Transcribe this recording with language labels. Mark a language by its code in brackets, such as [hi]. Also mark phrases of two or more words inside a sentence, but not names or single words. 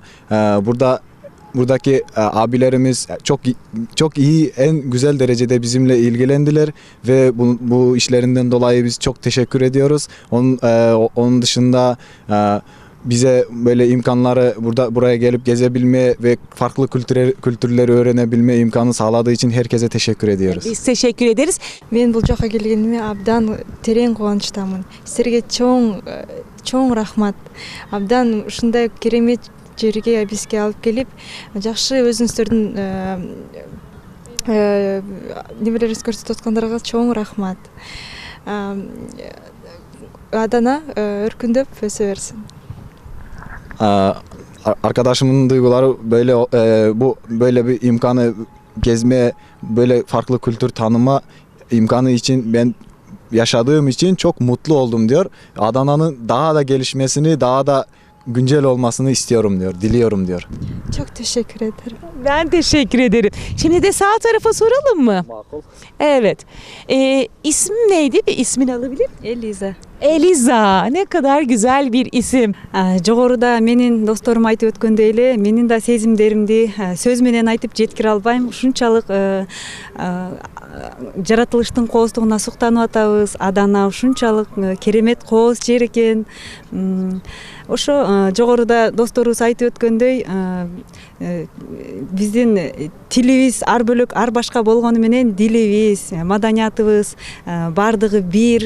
[tr] Buradaki abilerimiz çok iyi, en güzel derecede bizimle ilgilendiler ve bu işlerinden dolayı biz çok teşekkür ediyoruz. Onun dışında bize böyle imkanları buraya gelip gezebilme ve farklı kültürleri öğrenebilme imkanı sağladığı için herkese teşekkür ediyoruz. Biz teşekkür ederiz. [ky] Мен бул жака келгениме абдан терең кубанычтамын. Силерге чоң рахмат. Абдан ушундай керемет жерге бизге алып келип, жакшы өзүңүздөрдүн небелерибизди көрсөтүп аткандарга чоң рахмат. Адана өркүндөп өсө берсин. [tr] Arkadaşımın duyguları böyle bir imkanı gezme, böyle farklı kültür tanıma imkanı için ben yaşadığım için çok mutlu oldum diyor. Adana'nın daha da gelişmesini, daha da güncel olmasını istiyorum diyor, diliyorum diyor. Çok teşekkür ederim. Ben teşekkür ederim. Şimdi de sağ tarafa soralım mı? Evet. İsmin neydi? Bir ismini alabilir miyim? Элиза. Eliza. Ne kadar güzel bir isim. [ky] Жогоруда менин досторум айтып өткөндөй эле менин да сезимдеримди сөз менен айтып жеткире албайм. Ушунчалык жаратылыштын кооздугуна суктанып атабыз. Адана ушунчалык керемет кооз жер экен. Ошо жогоруда досторубуз айтып өткөндөй биздин тилибиз ар бөлөк, ар башка болгону менен дилибиз, маданиятыбыз баардыгы бир.